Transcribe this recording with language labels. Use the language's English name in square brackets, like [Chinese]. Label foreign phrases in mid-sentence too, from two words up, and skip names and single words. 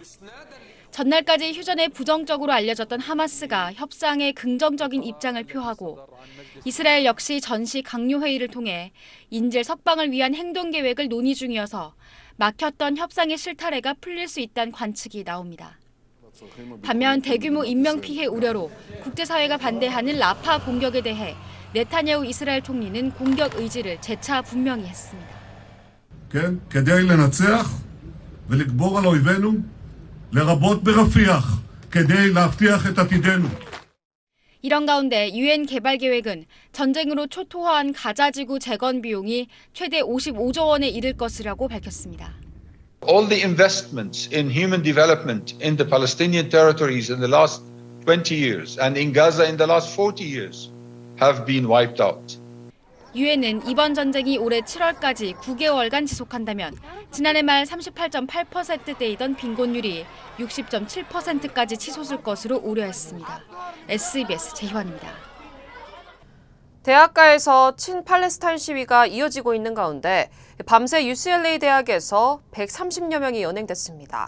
[Korean] 전날까지 휴전에 부정적으로 알려졌던 하마스가 협상에 긍정적인 입장을 표하고 이스라엘 역시 전시 강요 회의를 통해 인질 석방을 위한 행동 계획을 논의 중이어서 막혔던 협상의 실타래가 풀릴 수 있다는 관측이 나옵니다. 반면 대규모 인명피해 우려로 국제사회가 반대하는 라파 공격에 대해 네타냐후 이스라엘 총리는 공격 의지를 재차 분명히 했습니다. [Hebrew] כדי לנצח ולגבור על אויבינו, לרבות ברפיח, כדי להבטיח את עתידנו. [Korean] 이런 가운데 유엔 개발 계획은 전쟁으로 초토화한 가자지구 재건 비용이 최대 55조 원에 이를 것이라고 밝혔습니다. [English] All the investments in human development in the Palestinian territories in the last 20 years and in Gaza in the last 40 years have been wiped out. [Korean] 유엔은 이번 전쟁이 올해 7월까지 9개월간 지속한다면 지난해 말 38.8%대이던 빈곤율이 60.7%까지 치솟을 것으로 우려했습니다. SBS 재희원입니다. 대학가에서 친팔레스타인 시위가 이어지고 있는 가운데 밤새 UCLA 대학에서 130여 명이 연행됐습니다.